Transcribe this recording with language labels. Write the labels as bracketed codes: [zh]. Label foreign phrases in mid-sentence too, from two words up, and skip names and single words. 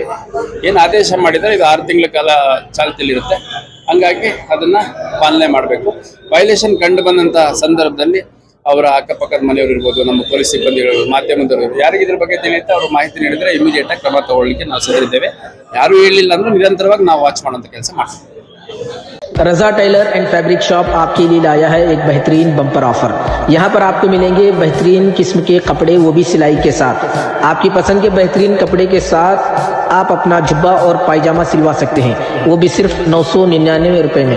[kn] ಏನು ಆದೇಶ ಮಾಡಿದರೆ ಇದು 6 ತಿಂಗಳ ಕಾಲ ಚಾಲ್ತಿಯಲ್ಲಿರುತ್ತೆ. ಹಂಗಾಗಿ ಅದನ್ನ ಪಾಲನೆ ಮಾಡಬೇಕು. ವೈಲೇಷನ್ ಕಂಡು ಬಂದಂತ ಸಂದರ್ಭದಲ್ಲಿ ಅವರ ಅಕ್ಕಪಕ್ಕದ ಮನೆಯವರು ಇರ್ಬೋದು, ನಮ್ಮ ಪೊಲೀಸ್ ಸಿಬ್ಬಂದಿಗಳು, ಮಾಧ್ಯಮದವರು ಯಾರಿಗೆ ಇದ್ರ ಬಗ್ಗೆ ತಿಳಿಯುತ್ತೆ ಅವರು ಮಾಹಿತಿ ನೀಡಿದ್ರೆ ಇಮಿಡಿಯೇಟ್ ಆಗಿ ಕ್ರಮ ತಗೊಳ್ಳಿಕ್ಕೆ ನಾವು ಸಿದ್ಧರಿದ್ದೇವೆ. ಯಾರು ಹೇಳಿಲ್ಲ ಅಂದ್ರೆ ನಿರಂತರವಾಗಿ ನಾವು ವಾಚ್ ಮಾಡುವಂತ ಕೆಲಸ ಮಾಡ್ತೀವಿ. [hi] रज़ा टेलर एंड फैब्रिक शॉप आपके लिए लाया है एक बेहतरीन [en] bumper offer. [hi] यहाँ पर आपको मिलेंगे बेहतरीन किस्म के कपड़े, वो भी सिलाई के साथ। आपकी पसंद के बेहतरीन कपड़े के साथ आप अपना जुब्बा और पायजामा सिलवा सकते हैं, वो भी सिर्फ 999 रुपए में।